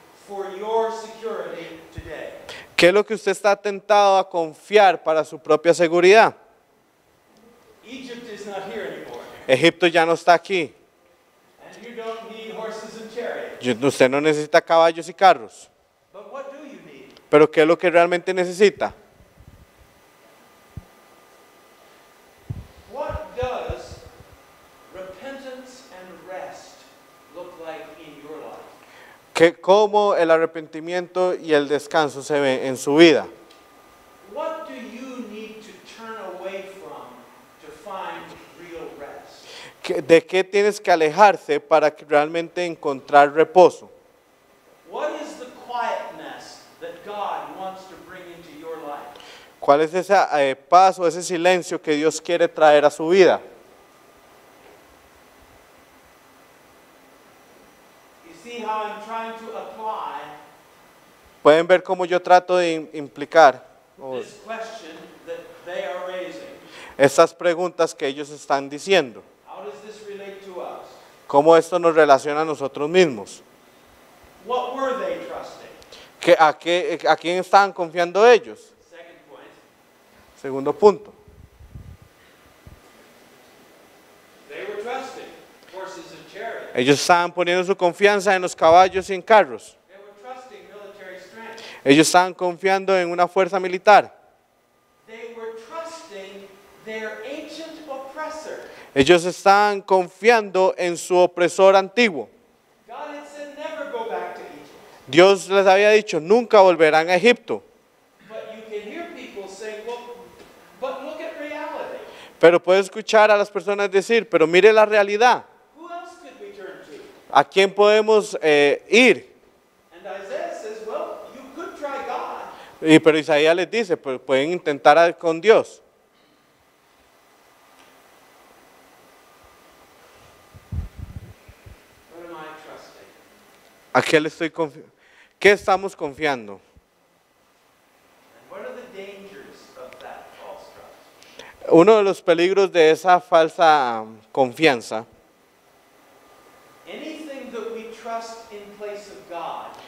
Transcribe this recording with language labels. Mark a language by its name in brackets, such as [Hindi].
[English] for your security today? [Spanish] ¿Qué es lo que usted está tentado a confiar para su propia seguridad? [English] Egypt is not here anymore. [Spanish] Egipto ya no está aquí. [English] And you don't need horses and chariots. [Spanish] Usted no necesita caballos y carros. [English] But what do you need? [Spanish] Pero ¿qué es lo que realmente necesita? [English] What does repentance and rest look like in your life? [Spanish] ¿Cómo el arrepentimiento y el descanso se ven en su vida? [English] What do you need to turn away from to find real rest? [Spanish] ¿De qué tienes que alejarse para realmente encontrar reposo? [English] What is the quietness that God wants to bring into your life? [Spanish] ¿Cuál es ese paz o ese silencio que Dios quiere traer a su vida? [English] You see how I'm trying to apply [Spanish] Pueden ver cómo yo trato de implicar [English] this question that they are raising. [Spanish] estas preguntas que ellos están diciendo. [English] How does this relate to us? [Spanish] ¿Cómo esto nos relaciona a nosotros mismos? [English] What were they trusting? [Spanish] ¿A quién estaban confiando ellos? [English] Second point. [Spanish] Segundo punto. [English] They were trusting horses and chariots. [Spanish] Ellos estaban poniendo su confianza en los caballos y en carros. [English] They were trusting military strength. [Spanish] Ellos estaban confiando en una fuerza militar. [English] They were trusting their ancient oppressor. [Spanish] Ellos estaban confiando en su opresor antiguo. [English] God had said never go back to Egypt. [Spanish] Dios les había dicho, nunca volverán a Egipto. [English] But you can hear people saying, well, but look at reality. [Spanish] Pero puede escuchar a las personas decir, pero mire la realidad. [English] Who else could we turn to? [Spanish] ¿A quién podemos ir? [English] And Isaiah says, well, you could try God. [Spanish] Pero Isaías les dice, pues pueden intentar con Dios. [English] What am I trusting? [Spanish] ¿A qué le estoy confiando? ¿Qué estamos confiando? [English] And what are the dangers of that false trust? [Spanish] Uno de los peligros de esa falsa confianza, [English] Anything that we trust in place of God